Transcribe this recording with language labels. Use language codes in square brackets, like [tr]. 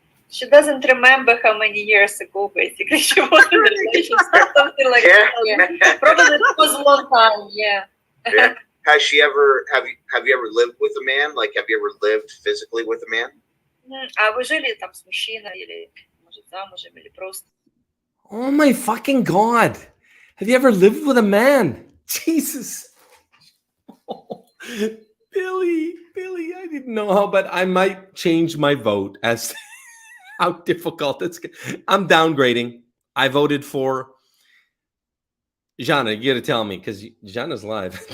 [en] She doesn't remember how many years ago, basically, she was in a relationship, something like that. Yeah. Probably it was a long time, yeah. Yeah. Has she ever, have you ever lived with a man? Like, have you ever lived physically with a man? [ru] А вы жили там с мужчиной или, может, замужем, или просто? [en] Oh my fucking God. Have you ever lived with a man? Jesus. Oh, Billy, I didn't know how, but I might change my vote as to how difficult it's. I'm downgrading. I voted for Jana. You got to tell me because Jana's live.